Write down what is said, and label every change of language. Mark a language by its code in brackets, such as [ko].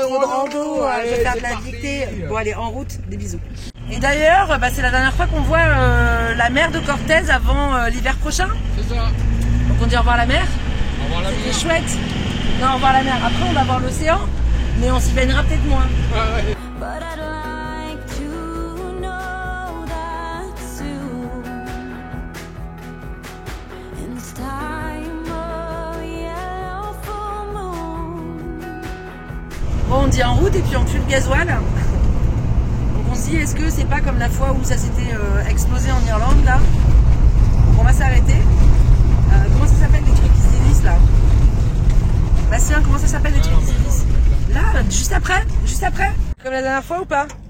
[fr] Trop de rando, je vais faire de la dictée. Bon allez, en route, des bisous. Et d'ailleurs, c'est la dernière fois qu'on voit la mer de Cortez avant l'hiver prochain. C'est ça. Donc on dit au revoir la mer. Au revoir la C'était mer. chouette. Non, au revoir la mer. Après on va voir l'océan, mais on s'y baignera peut-être moins. Ah, ouais. [en] But I'd like to know that soon. In this time of yellow full moon. [fr] Bon, on dit en route et puis on tue le gasoil. Donc on se dit, est-ce que c'est pas comme la fois où ça s'était explosé en Irlande là? Donc on va s'arrêter. Comment ça s'appelle les trucs qui se dévissent là? Bastien, comment ça s'appelle les trucs qui se dévissent? Là, juste après? Comme la dernière fois ou pas?